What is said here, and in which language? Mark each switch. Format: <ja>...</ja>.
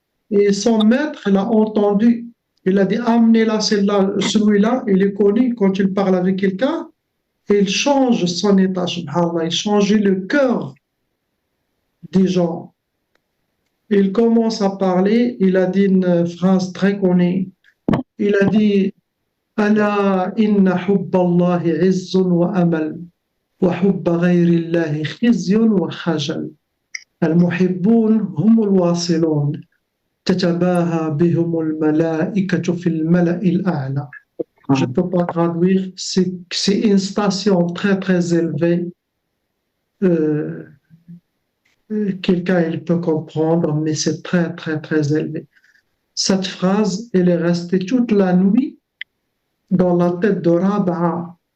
<fr>Et son maître l'a entendu. Il a dit, amenez-la, celui-là, il est connu quand il parle avec quelqu'un, et il change son état, subhanallah, il change le cœur des gens. Il commence à parler, il a dit une phrase très connue. Il a dit,</fr> <ar>ألا إن حب الله عز وأمل وحب غير الله خزي وخجل المحبون هم الواصلون تتباهى بهم الملائكة في الملأ الأعلى.</ar> <fr>Je ne peux pas traduire, c'est une station très très élevée quelqu'un il peut comprendre, mais c'est très, très, très élevé. Cette phrase, elle est restée toute la nuit dans la tête de Raba'a.</fr>